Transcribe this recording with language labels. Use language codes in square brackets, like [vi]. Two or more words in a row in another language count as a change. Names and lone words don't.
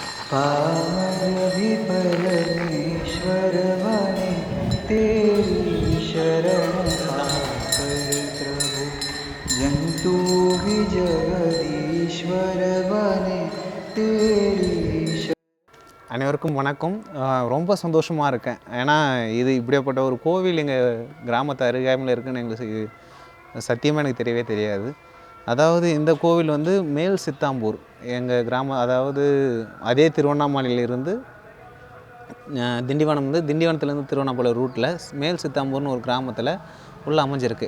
[hi] पामर भी परमेश्वर बने, तेरी शरण पाकर प्रभु। जंतु भी जगदीश्वर बने, तेरी [ta] அனைவருக்கும் வணக்கம். ரொம்ப சந்தோஷமாக இருக்கேன். ஏன்னா இது இப்படியாப்பட்ட ஒரு கோவில் எங்கள் கிராமத்து அருகாமையில் இருக்குதுன்னு எங்களுக்கு சத்தியமாக எனக்கு தெரியவே தெரியாது. அதாவது இந்த கோவில் வந்து மேல் சித்தாம்பூர் எங்கள் கிராமம், அதாவது அதே திருவண்ணாமலையிலிருந்து திண்டிவனம் வந்து திண்டிவனத்துலேருந்து திருவண்ணாமலை ரூட்டில் மேல் சித்தாம்பூர்னு ஒரு கிராமத்தில் உள்ள அமைஞ்சிருக்கு.